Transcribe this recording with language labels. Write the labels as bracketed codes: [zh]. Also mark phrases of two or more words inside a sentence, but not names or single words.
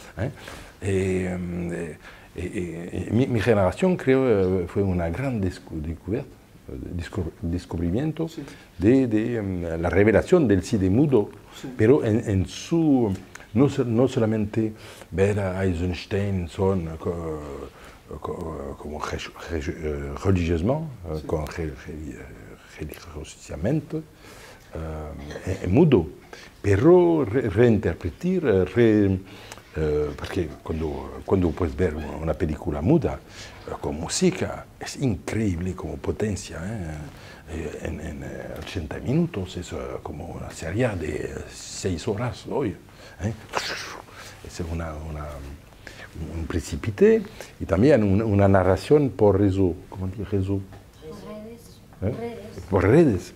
[es] Mi generación creo fue una gran descubrimiento de la revelación del cine mudo, pero en su no solamente ver a Eisenstein como religieusement, religiosamente, [it] è mudo, però reinterpretar, perché quando puoi vedere una pellicola muda con musica è incredibile come potenza. [es] En 80 minutos es como una serie de 6 horas hoy. Es un precipite y también una narración por réseau. ¿Cómo dice réseau? Por redes.